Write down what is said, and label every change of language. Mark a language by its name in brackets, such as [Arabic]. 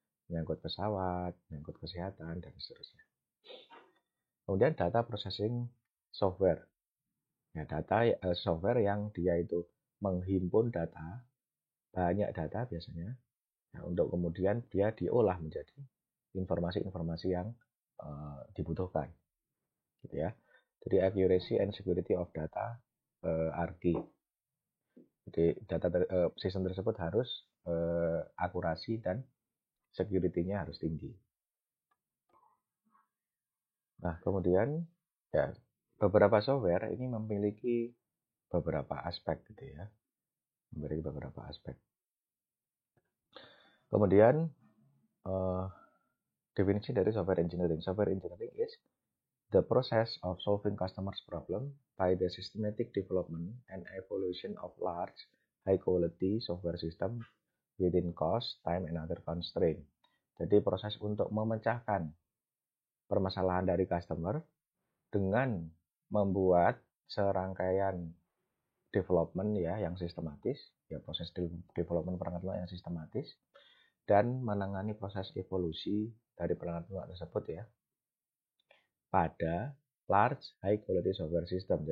[Indonesian] Menyangkut pesawat, menyangkut kesehatan dan seterusnya. Kemudian data processing software. Ya, software yang dia itu menghimpun data, banyak data biasanya, ya, untuk kemudian dia diolah menjadi informasi-informasi yang dibutuhkan, gitu ya. Jadi [English] accuracy and security of data are key. [Indonesian] Jadi sistem tersebut harus akurasi dan security-nya harus tinggi. Nah, kemudian ya beberapa software ini memiliki beberapa aspek gitu ya. Memiliki beberapa aspek. Kemudian definisi dari software engineering. [English] Software engineering is the process of solving customers' problem by the systematic development and evolution of large, high-quality software system within cost, time, and other constraint. [Indonesian] Jadi proses untuk memecahkan permasalahan dari customer dengan membuat serangkaian development ya yang sistematis, ya proses development perangkat lunak yang sistematis, dan menangani proses evolusi dari perangkat lunak tersebut ya pada [English] large high quality software system.